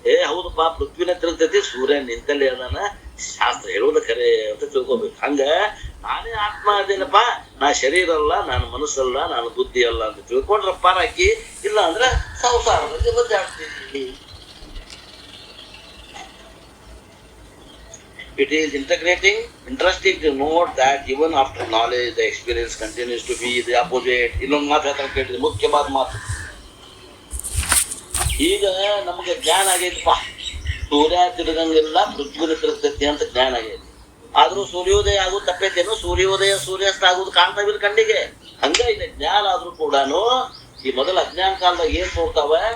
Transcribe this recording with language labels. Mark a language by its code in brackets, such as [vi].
[kn] ಹೌದಪ್ಪ, ಪೃಥ್ವಿನ ತಿರುಗ್ತೈತಿ, ಸೂರ್ಯ ನಿಂತಲ್ಲಿ ಅದಾನ, ಶಾಸ್ತ್ರ ಹೇಳುವುದ ಖರೆ ಅಂತ ತಿಳ್ಕೊಬೇಕು. ಹಂಗ ನಾನೇ ಆತ್ಮ ಅದೇನಪ್ಪ, ನಾ ಶರೀರ ಅಲ್ಲ, ನಾನು ಮನಸ್ಸಲ್ಲ, ನಾನು ಬುದ್ಧಿ ಅಲ್ಲ ಅಂತ ತಿಳ್ಕೊಂಡ್ರ ಪಾರಾಕಿ, ಇಲ್ಲ ಅಂದ್ರೆ ಸಂಸಾರದಲ್ಲಿ ಬದ್ದಾಡ್ತೀನಿ. [en] It is interesting to note that even after knowledge, the experience continues to be the opposite. [kn] ಇನ್ನೊಂದು ಮಾತು ಹೇಳ್ತಾರೆ ಕೇಳಿದ್ರೆ, ಮುಖ್ಯವಾದ ಮಾತು. ಈಗ ನಮಗೆ ಜ್ಞಾನ ಆಗೈತಪ್ಪ, ಸೂರ್ಯ ತಿರುಗಂಗಿಲ್ಲ, ಪೃಥ್ವಿನ ತಿರುಗ್ತೈತಿ ಅಂತ ಜ್ಞಾನ ಆಗೈತಿ. ಆದ್ರೂ ಸೂರ್ಯೋದಯ ಆಗೋದು ತಪ್ಪೈತೇನು? ಸೂರ್ಯೋದಯ ಸೂರ್ಯಾಸ್ತ ಆಗೋದು ಕಾಣ್ತಾವಿಲ್ಲ ಕಣ್ಣಿಗೆ. ಹಂಗ ಇದೆ ಜ್ಞಾನ ಆದ್ರೂ ಕೂಡಾನು ಈ ಮೊದಲ ಅಜ್ಞಾನ ಕಾಲದಾಗ ಏನ್ ತೋರ್ತಾವ?